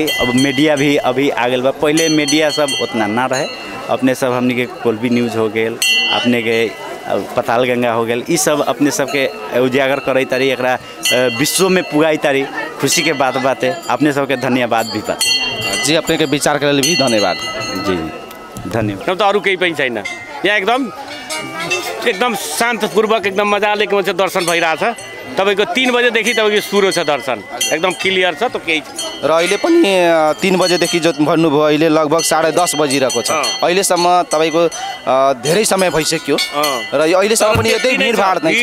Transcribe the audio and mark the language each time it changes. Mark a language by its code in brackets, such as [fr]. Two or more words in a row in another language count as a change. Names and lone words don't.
[bho] अब मीडिया भी अभी आ गल बा, पहले मीडिया सब उतना ना रहे, अपने सब हमनी के कोल्बी न्यूज़ हो गए, अपने के पताल गंगा हो गए, ये सब अपने सबके उजागर करे तारी, एकरा विश्व में पुगाई तारी। खुशी के बात बाते अपने सबके धन्यवाद भी बात जी, अपने के विचार के लिए भी धन्यवाद जी, धन्यवाद। [ne] तो अरू केही पनि छैन यहाँ, एकदम शान्तपूर्वक एकदम मजाले के भन्छ दर्शन भइरहेछ। तपाईको 3 बजेदेखि तपाईको सुरु छ दर्शन, एकदम क्लियर छ। त केही र अहिले पनि 3 बजेदेखि जो भन्नुभयो अहिले लगभग 10:30 बजिरहेको छ। अहिलेसम्म तपाईको धेरै समय भइसक्यो र अहिलेसम्म पनि यतै भिडभाड नै छ।